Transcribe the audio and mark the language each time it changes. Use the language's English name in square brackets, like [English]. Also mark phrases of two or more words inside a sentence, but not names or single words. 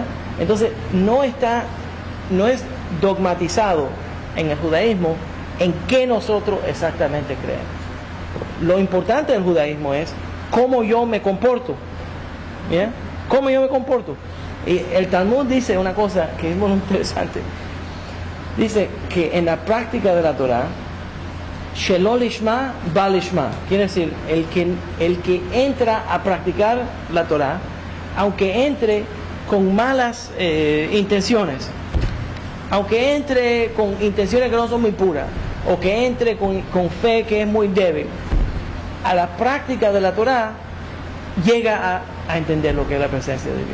[Spanish] Entonces, no es dogmatizado en el judaísmo en qué nosotros exactamente creemos. Lo importante del judaísmo es cómo yo me comporto. ¿Ya? ¿Cómo yo me comporto? Y el Talmud dice una cosa que es muy interesante. Dice que en la práctica de la Torah, [Hebrew] שלא לשמה בא לשמה, [Spanish] quiere decir, el que entra a practicar la Torah, aunque entre con malas intenciones, aunque entre con intenciones que no son muy puras, o que entre con fe que es muy débil, a la práctica de la Torah llega a entender lo que es la presencia de Dios.